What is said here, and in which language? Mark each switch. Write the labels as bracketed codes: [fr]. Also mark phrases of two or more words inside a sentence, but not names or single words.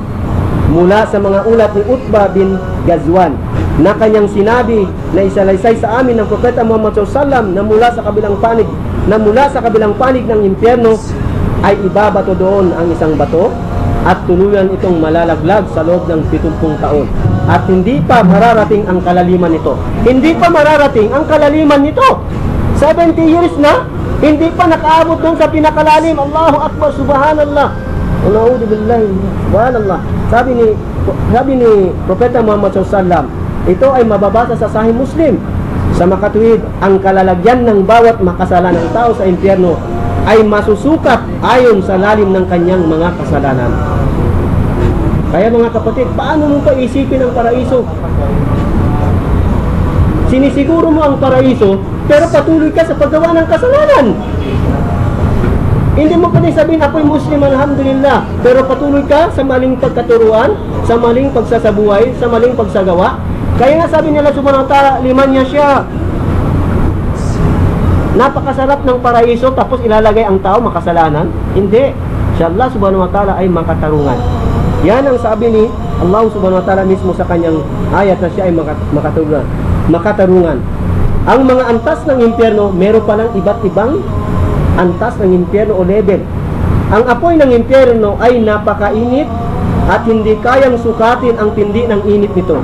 [tl] Mula sa mga ulat ni Utbah bin Ghazwan na kanyang sinabi na isalaysay sa amin ng Propeta Muhammad SAW na mula sa kabilang panig ng impyerno ay ibabato doon ang isang bato at tuluyan itong malalaglag sa loob ng 70 taon. At hindi pa mararating ang kalaliman nito. Hindi pa mararating ang kalaliman nito. 70 years na, hindi pa nakaabot doon sa pinakalalim. [ar] Allahu Akbar, subhanallah. A'udhu billahi, subhanallah. [tl] Sabi ni Propeta Muhammad SAW, ito ay mababasa sa Sahih Muslim. Sa makatuwid, ang kalalagyan ng bawat makasalanang tao sa impyerno ay masusukat ayon sa lalim ng kanyang mga kasalanan. Kaya mga kapatid, paano mo pa isipin ang paraiso? Sinisiguro mo ang paraiso, pero patuloy ka sa paggawa ng kasalanan. Hindi mo pwede sabihin, ako'y Muslim, alhamdulillah, pero patuloy ka sa maling pagkaturuan, sa maling pagsasabuhay, sa maling pagsagawa. Kaya nga sabi nila [ar] subhanahu wa ta'ala, [tl] liman niya siya. Napakasarap ng paraiso, tapos ilalagay ang tao makasalanan? Hindi. Si Allah [ar] subhanahu wa ta'ala [tl] ay makatarungan. Yan ang sabi ni Allah [ar] subhanahu wa ta'ala [tl] mismo sa kanyang ayat na siya ay makatarungan. Ang mga antas ng impyerno, meron palang iba't ibang antas ng impyerno o level. Ang apoy ng impyerno ay napakainit at hindi kayang sukatin ang tindi ng init nito.